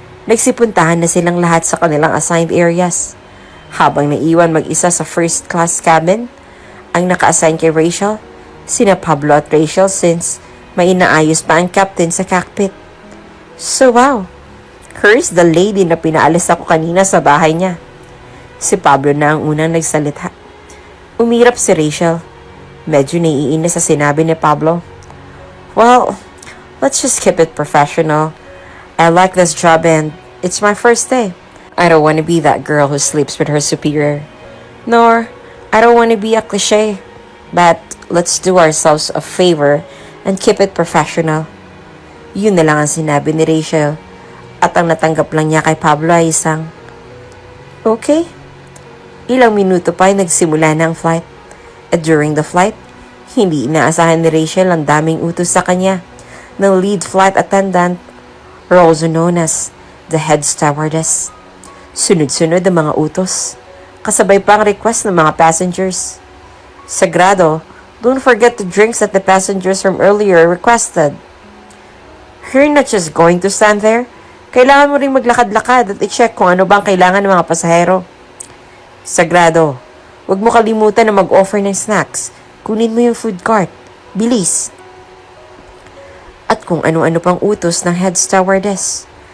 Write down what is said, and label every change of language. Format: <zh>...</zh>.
<tl>Nagsipuntahan na silang lahat sa kanilang assigned areas. Habang naiwan mag-isa sa first class cabin, ang naka-assign kay Rachel, sina Pablo at Rachel since may inaayos pa ang captain sa cockpit.</tl> <en>So wow, here's the lady</en> <tl>na pinaalis ako kanina sa bahay niya. Si Pablo na ang unang nagsalita. Umirap si Rachel. Medyo naiinis sa sinabi ni Pablo.</tl> <en>Well, let's just keep it professional. I like this job and it's my first day. I don't want to be that girl who sleeps with her superior. Nor, I don't want to be a cliche. But, let's do ourselves a favor and keep it professional.</en> <tl>Yun na lang ang sinabi ni Rachel. At ang natanggap lang niya kay Pablo ay isang, okay. Ilang minuto pa ay nagsimula na ang flight. At</tl> <en>during the flight,</en> <tl>hindi inaasahan ni Rachel ang daming utos sa kanya ng lead flight attendant,</tl> <en>or also known as the head stewardess.</en> <tl>Sunod-sunod ang mga utos, kasabay pa ang request ng mga passengers.</tl> <en>Sagrado, don't forget the drinks that the passengers from earlier requested. You're not just going to stand there.</en> <tl>Kailangan mo ring maglakad-lakad at i-check kung ano ba ang kailangan ng mga pasahero. Sagrado, huwag mo kalimutan na mag-offer ng snacks. Kunin mo yung food cart. Bilis. At kung ano-ano pang utos ng head stewardess.</tl>